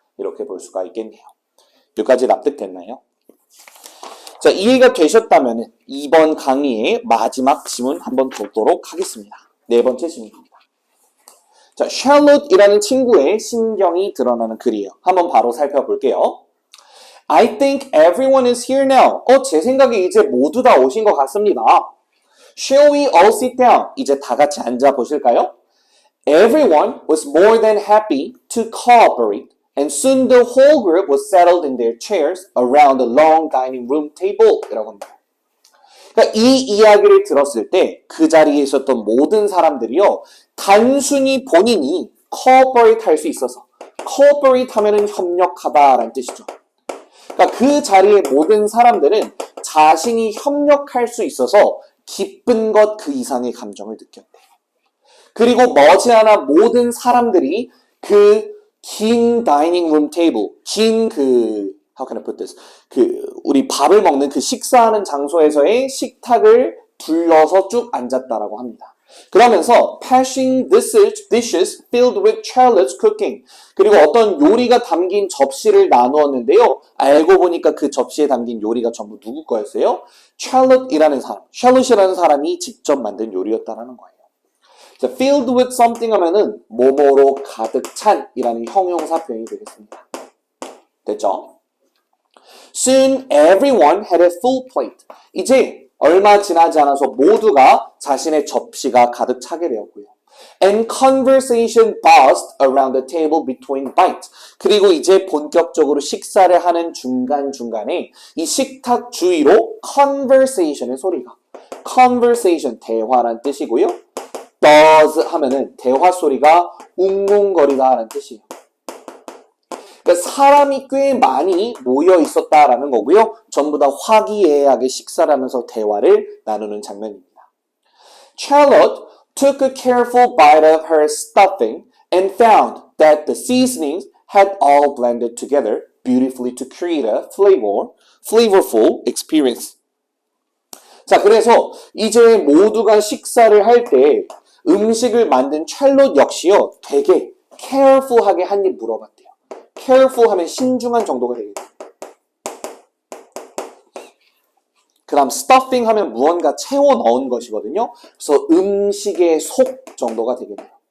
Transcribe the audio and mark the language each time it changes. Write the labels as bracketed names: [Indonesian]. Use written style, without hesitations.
[Korean] 이렇게 볼 수가 있겠네요. 여기까지 납득됐나요? 자, 이해가 되셨다면 이번 강의의 마지막 지문 한번 보도록 하겠습니다. 네 번째 지문입니다. 자, 샬롯이라는 친구의 심경이 드러나는 글이에요. 한번 바로 살펴볼게요. [English] I think everyone is here now. [Korean] 제 생각에 이제 모두 다 오신 것 같습니다. [English] Shall we all sit down? [Korean] 이제 다 같이 앉아 보실까요? [English] Everyone was more than happy to cooperate, and soon the whole group was settled in their chairs around the long dining room table. [Korean] 이라고 합니다. 그러니까 이 이야기를 들었을 때 그 자리에 있었던 모든 사람들이요, 단순히 본인이 cooperate 할 수 있어서, cooperate 하면은 협력하다라는 뜻이죠. 그러니까 그 자리의 모든 사람들은 자신이 협력할 수 있어서 기쁜 것 그 이상의 감정을 느꼈대요. 그리고 머지않아 모든 사람들이 그 긴 다이닝 룸 테이블, 긴 [English] how can I put this? [Korean] 우리 밥을 먹는 그 식사하는 장소에서의 식탁을 둘러서 쭉 앉았다라고 합니다. 그러면서 [English] passing dishes filled with Charlotte's cooking. [Korean] 그리고 어떤 요리가 담긴 접시를 나누었는데요. 알고 보니까 그 접시에 담긴 요리가 전부 누구 거였어요? Charlotte이라는 사람, 샬롯이라는 사람이 직접 만든 요리였다라는 거예요. 자, filled with something 하면은 뭐뭐로 가득 찬이라는 형용사 표현이 되겠습니다. 됐죠? [English] Soon everyone had a full plate. [Korean] 이제 얼마 지나지 않아서 모두가 자신의 접시가 가득 차게 되었고요. [English] And conversation buzzed around the table between bites. [Korean] 그리고 이제 본격적으로 식사를 하는 중간중간에 이 식탁 주위로 conversation의 소리가, conversation, 대화란 뜻이고요. buzz 하면은 대화 소리가 웅웅거리다라는 뜻이에요. 그러니까 사람이 꽤 많이 모여 있었다라는 거고요. 전부 다 화기애애하게 식사를 하면서 대화를 나누는 장면입니다. [English] Charlotte took a careful bite of her stuffing and found that the seasonings had all blended together beautifully to create a flavorful experience. [Korean] 자, 그래서 이제 모두가 식사를 할 때 음식을 만든 찰롯 역시요, 되게 careful하게 한 입 물어봤대요. careful 하면 신중한 정도가 되겠죠. 그 다음 stuffing 하면 무언가 채워 넣은 것이거든요. 그래서 음식의 속 정도가 되겠네요.